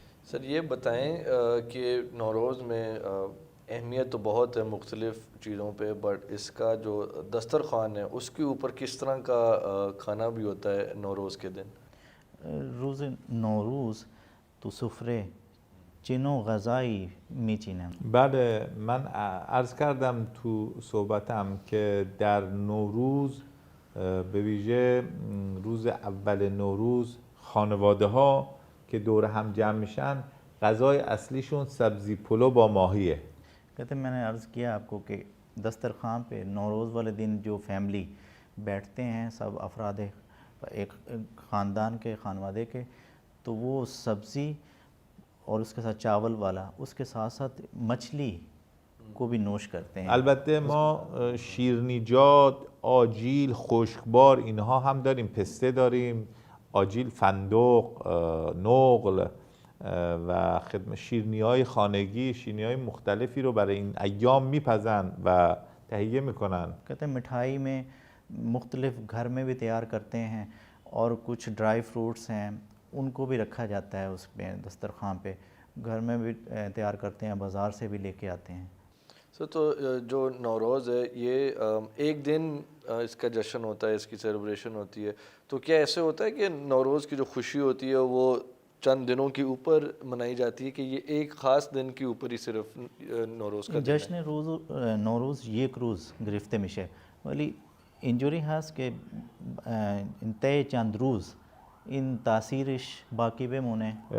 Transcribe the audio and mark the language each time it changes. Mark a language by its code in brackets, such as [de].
[hi] Sir ये बताएं कि नौरोज़ में अहमियत तो बहुत है मुख्तलिफ़ चीज़ों पे, बट इसका जो दस्तरख़्वान है उसके ऊपर किस तरह का खाना भी होता है नौरोज़ के दिन? [fa] روز نوروز تو سفره چین و غذایی میچینم. بله، من عرض کردم تو صحبتم که در نوروز به ویژه روز اول نوروز خانواده ها که دور هم جمع میشن غذای اصلیشون سبزی پلو با ماهیه. [hi] कहते हैं मैंने अर्ज़ किया आपको कि दस्तरखान पे नौरोज़ वाले दिन जो फैमिली बैठते हैं सब अफराद एक ख़ानदान के खानवादे के, तो वो सब्ज़ी और उसके साथ चावल वाला, उसके साथ साथ मछली को भी नोश करते हैं. [fa] البته ما شیرینیجات، آجیل، خشکبار اینها هم داریم، پسته داریم، آجیل، فندق، نقل و شیرینی‌های خانگی، شیرینی‌های مختلفی رو برای این ایام میپزن و تهیه میکنن. [hi] कहते हैं मिठाई में मुख्तलिफ़ घर में भी तैयार करते हैं और कुछ ड्राई फ्रूट्स हैं उनको भी रखा जाता है उसमें दस्तरखान पे, घर में भी तैयार करते हैं, बाज़ार से भी लेके आते हैं. तो जो नौरोज़ है ये एक दिन इसका जश्न होता है, इसकी सेलिब्रेशन होती है, तो क्या ऐसे होता है कि नौरोज़ की जो खुशी होती है वो चंद दिनों के ऊपर मनाई जाती है कि ये एक ख़ास दिन के ऊपर ही सिर्फ नौरोज़ का [fa] जश्न नौरोज़ یک روز گرفته میشه، ولی اینجوری هست که طی چند روز این تاثیرش باقی بمونه.